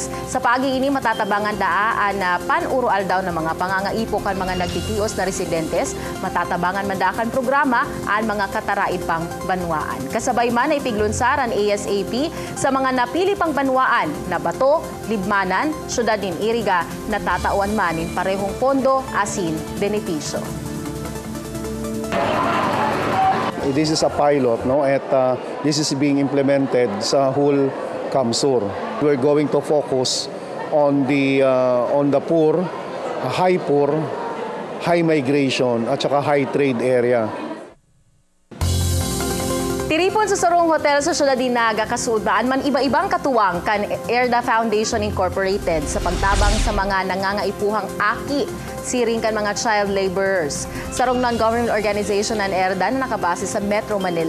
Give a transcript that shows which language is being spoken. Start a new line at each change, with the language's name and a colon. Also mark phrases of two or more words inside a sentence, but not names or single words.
Bikol: Sa paagi ini matatabangan daan na pan-urual daw ng mga pangangaipo kan mga nagtitios na residentes, matatabangan mandakan programa ang mga kataraid pang banwaan. Kasabay man ay piglunsaran ASAP sa mga napili pang banwaan na Bato, Libmanan, Syudad nin Iriga na tatauan manin parehong pondo asin benepisyo.
English: This is a pilot, no? At this is being implemented sa whole Kamsur. We're going to focus on the poor, high migration
Filipino: at saka
English: high trade area.
Bikol: Tiripon sa sarong hotel sa syudad ni Naga, kasudbaan man iba-ibang katuwang kan Erda Foundation Incorporated sa pagtabang sa mga nangangaipuhang aki siring kan mga
English: child laborers.
Bikol: Sarong
English: non-government organization
Bikol: ang Erda na nakabase sa Metro Manila.